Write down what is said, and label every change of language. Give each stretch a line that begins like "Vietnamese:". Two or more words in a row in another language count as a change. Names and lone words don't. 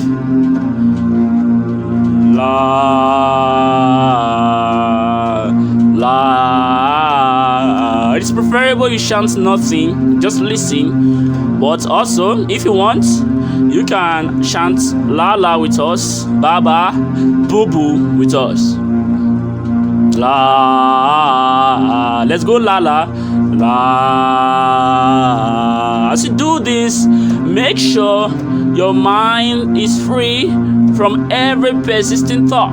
English: It's preferable you chant nothing, just listen. But also, if you want, you can chant la la with us, baba, boo boo with us. La, let's go la la, la. As you do this, make sure your mind is free from every persistent thought.